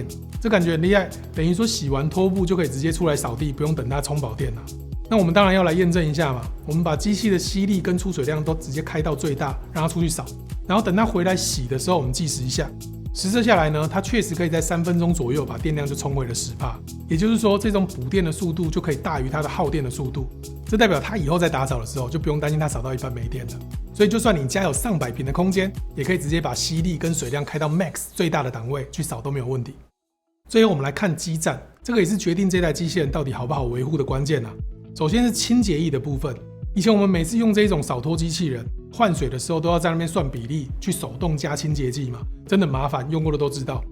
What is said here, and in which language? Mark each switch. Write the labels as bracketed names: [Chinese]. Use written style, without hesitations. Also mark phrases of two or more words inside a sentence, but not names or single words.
[Chinese] 這感覺很厲害，等於說洗完拖布就可以直接出來掃地，不用等它充飽電了。那我們當然要來驗證一下嘛，我們把機器的吸力跟出水量都直接開到最大，讓它出去掃，然後等它回來洗的時候，我們計時一下。實測下來呢，它確實可以在3分鐘左右把電量就充回了10%，也就是說，這種補電的速度就可以大於它的耗電的速度。這代表它以後在打掃的時候就不用擔心它掃到一半沒電了。所以就算你家有上百坪的空間，也可以直接把吸力跟水量開到 Max 最大的檔位去掃都沒有問題。最後我們來看基站，這個也是決定這台機器人到底好不好維護的關鍵啊。首先是清潔液的部分，以前我們每次用這種掃拖機器人換水的時候，都要在那邊算比例去手動加清潔劑嘛，真的麻煩，用過的都知道。